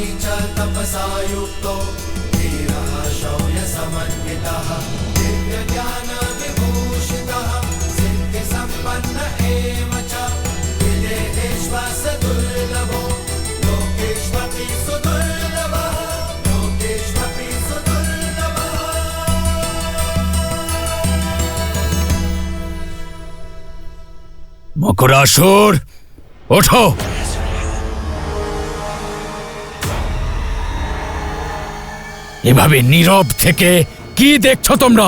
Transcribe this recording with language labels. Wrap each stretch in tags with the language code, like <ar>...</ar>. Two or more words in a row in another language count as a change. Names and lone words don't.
<sa>च तपसा युक्तो धीरः शौर्यसमन्वितः दिव्य ज्ञान विभूषितः सिद्धि संपन्न एव च विदेहेष्व सदुर्लभो लोकेष्वपि सुदुर्लभः लोकेष्वपि सुदुर्लभः</sa> <bn>মকরাসুর, ওঠো। এভাবে নীরব থেকে কি দেখছো তোমরা?</bn>